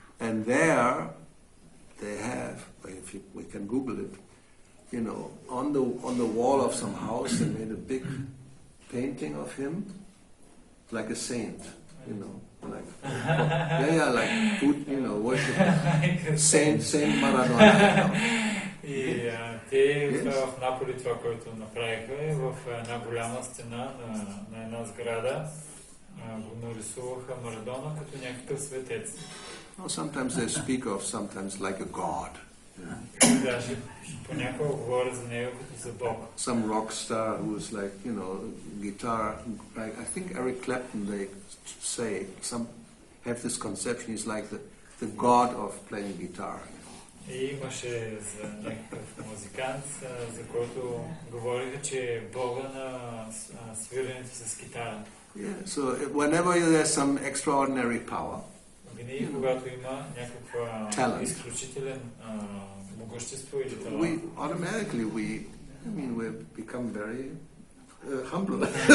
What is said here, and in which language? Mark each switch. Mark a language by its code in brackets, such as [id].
[en] And there they have, if we can Google it, you know, on the wall of some house they made a big painting of him, like a saint, you know, like like you know, worship Saint Maradona. [bg] И те в Наполи това, което направиха, е в една голяма стена на една сграда го нарисуваха Марадона като някакъв светец. [en] Sometimes they speak of sometimes like a god. [bg] Даже понякога говорят за него като за Бог. [en] Some rock star who is like, you know, guitar. I think Eric Clapton, they say, some have this conception, he's like the god of playing guitar. [bg] И имаше за някакъв музикант, за който говориха, че е бога на свирането с китара. [en] Yeah, so whenever there's some extraordinary power, [bg] винаги когато има някаква изключителен могъщество или талант, [en] we automatically we become very humble.